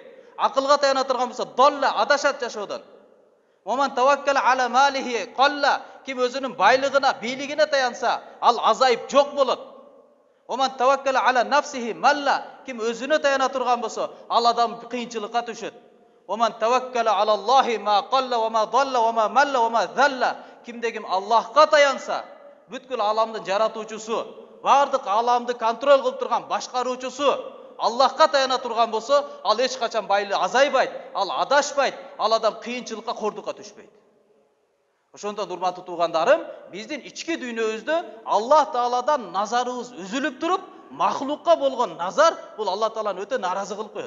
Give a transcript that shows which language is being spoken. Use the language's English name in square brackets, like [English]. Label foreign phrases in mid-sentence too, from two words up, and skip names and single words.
[Kyrgyz] Акылга таяна турган болсо далла, адашат жашоодон. [Arabic] ومن توكل على ماله قل. [Kyrgyz] Ким өзүнүн байлыгына, бийлигине таянса, ал азайып жок болот. [Arabic] ومن توكل على نفسه مل. [Kyrgyz] Ким өзүнө таяна турган болсо, ал адам кыйынчылыкка түшөт. [Arabic] ومن توكل على الله ما قل وما ضل وما مل وما ذل. [Kyrgyz] Кимде ким Аллахка таянса, бүткүл аламдын жаратуучусу, бардык аламды контроль кылып турган башкаруучусу Аллахка таяна турган болсо, ал эч качан байлы азайбайт, ал адашпайт, ал адам кыйынчылыкка, кордукка түшпөйт. Ошондон урматтуу туугандарым, биздин ички дүйнөбүздө Аллах Тааладан назарыбыз үзүлүп туруп, махлукка болгон назар бул Аллах Тааланы өтө наразы кылып коет.